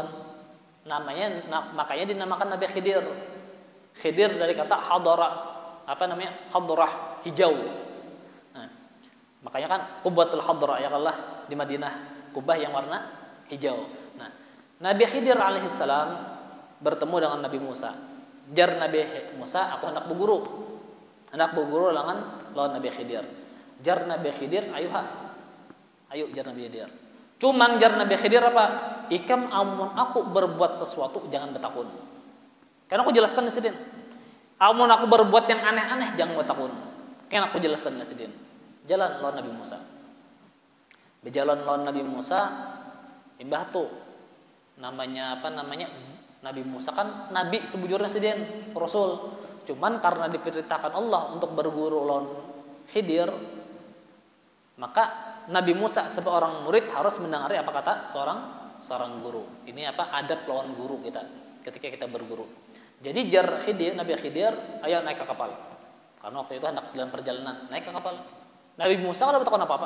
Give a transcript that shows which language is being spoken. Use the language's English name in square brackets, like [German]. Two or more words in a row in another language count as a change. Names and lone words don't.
[Banjar] Makanya dinamakan Nabi Khidir. Khidir dari kata hadara, hadrah, hijau. Nah, makanya kan Qubbatul Hadra, [Arabic] يا الله, [Banjar] di Madinah, kubah yang warna hijau. Nah, Nabi Khidir alaihissalam bertemu dengan Nabi Musa. Jar Nabi Musa, aku hendak berguru lawan Nabi Khidir. Jar Nabi Khidir, ayo jar Nabi Khidir. Cuman jar Nabi Khidir apa? Ikam amun aku berbuat sesuatu jangan bertakun. Karena aku jelaskan di sini. Amun aku berbuat yang aneh-aneh jangan bertakun. Karena aku jelaskan di sini. Jalan lawan Nabi Musa. Bejalan lawan Nabi Musa, imbah tuh namanya Nabi Musa kan nabi sebujurnya sidin rasul. Cuman karena diperintahkan Allah untuk berguru lawan Khidir, maka Nabi Musa sebagai orang murid harus mendengari apa kata seorang guru. Ini adab lawan guru kita ketika kita berguru. Jadi jar Khidir, Nabi Khidir, ayo naik ke kapal. Karena waktu itu hendak dalam perjalanan naik ke kapal. Nabi Musa enggak bertakon apa-apa.